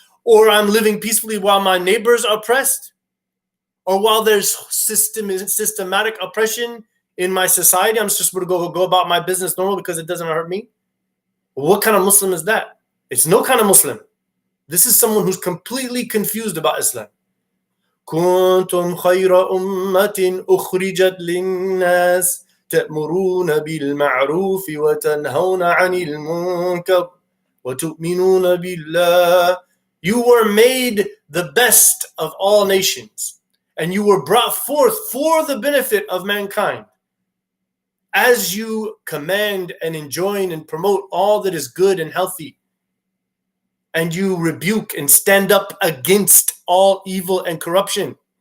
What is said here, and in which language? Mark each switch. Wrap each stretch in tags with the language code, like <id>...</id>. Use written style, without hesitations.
<en>Or I'm living peacefully while my neighbor's oppressed? Or while there's systematic oppression in my society, I'm just supposed to go about my business normal because it doesn't hurt me? What kind of Muslim is that? It's no kind of Muslim. This is someone who's completely confused about Islam.</en> <ar>كنتم خير أمة أخرجت للناس تأمرون بالمعروف وتنهون عن المنكر وتؤمنون بالله.</ar> <en>You were made the best of all nations, and you were brought forth for the benefit of mankind, as you command and enjoin and promote all that is good and healthy, and you rebuke and stand up against all evil and corruption.</en>